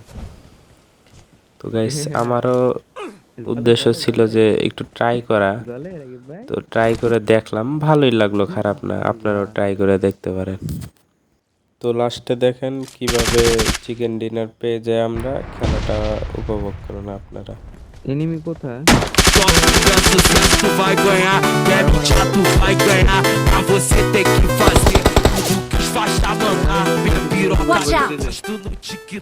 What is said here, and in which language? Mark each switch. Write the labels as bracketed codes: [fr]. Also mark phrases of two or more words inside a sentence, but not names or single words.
[bn] তো গাইস আমারও উদ্দেশ্য ছিল যে একটু ট্রাই করা, তো ট্রাই করে দেখলাম, ভালোই লাগলো, খারাপ না। আপনারাও ট্রাই করে দেখতে পারেন। তো লাস্টে দেখেন কিভাবে [en] chicken dinner [bn] পেয়ে যায় আমরা, খেলাটা উপভোগ করুন আপনারা। এনিমি কোথায়? [pt] Só confia, sucesso tu vai ganhar. Quer lutar, tu vai ganhar. Pra você ter que fazer tudo que os fasta mandar. Minha piroca [en] Watch out. [pt] tu no TikTok.